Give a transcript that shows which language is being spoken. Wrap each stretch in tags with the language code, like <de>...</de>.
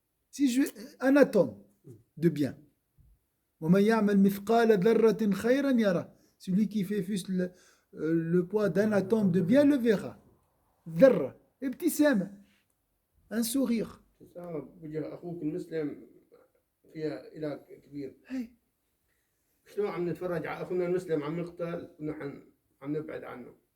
<fr>Si un atome de bien.</fr> <ar>وَمَنْ يَعْمَلْ مِثْقَالَ ذَرَّةٍ خَيْرًا يَرَهُ.</ar> <fr>Celui qui fait juste le poids d'un atome de bien le verra.</fr> <ar>ذرة ابتسامة</ar> <fr>un sourire.</fr> <ar>تساوى بوجه أخوك المسلم فيها إله كبير. هي. شلون عم نتفرج على أخونا المسلم عم يقتل ونحن عم نبعد عنه.</ar>